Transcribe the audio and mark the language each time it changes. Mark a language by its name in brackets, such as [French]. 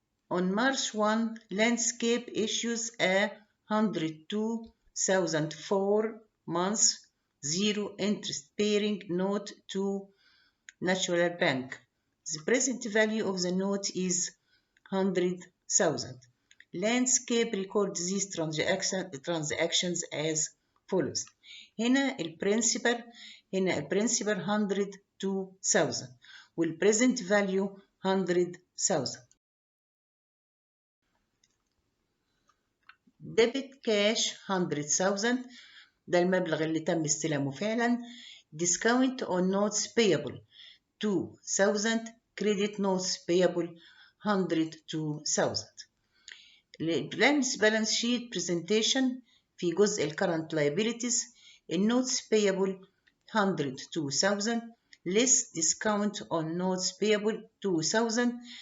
[English] On March 1, landscape issues a 102,000 4 months zero interest bearing note to National Bank. The present value of the note is 100,000. Landscape records these transactions as follows. [Arabic] هنا البرنسبل 102,000 والpresent value 100,000. [English] Debit cash [Arabic] 100,000 ده المبلغ اللي تم استلامه فعلا. [English] Discount on notes payable 2,000. Credit notes payable 102,000. Balance sheet presentation [Arabic] في جزء [English] current liabilities. النوتس payable 102,000 less discount on notes payable 2,000.